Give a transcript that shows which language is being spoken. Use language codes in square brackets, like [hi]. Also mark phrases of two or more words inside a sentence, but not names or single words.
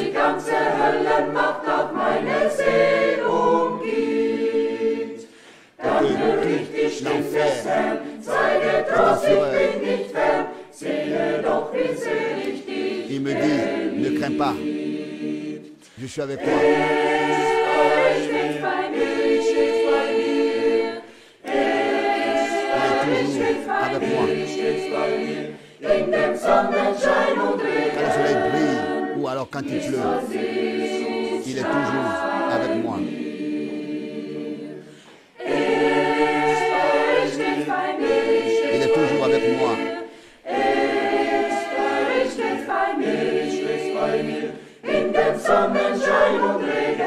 [de] ganze Höllenmacht auf meine Seele umgibt. Dann höre ich die Stimme des Herrn, sei getrost, ich bin nicht fern, sehe doch, wie selig dich. [fr] Il me dit, ne crains pas, je suis avec toi. [de] Ich bin bei mir, ich bin bei mir. [fr] Il est toujours avec moi. [de] In dem Sonnenschein und [fr] Quand le [de] Regen, [fr] soleil brille ou alors quand il pleut, il est toujours avec moi. [de] ich bin bei mir, [fr] Il est toujours avec moi. [de] ich bin bei mir, ich bin bei mir. In dem Sonnenschein und Regen,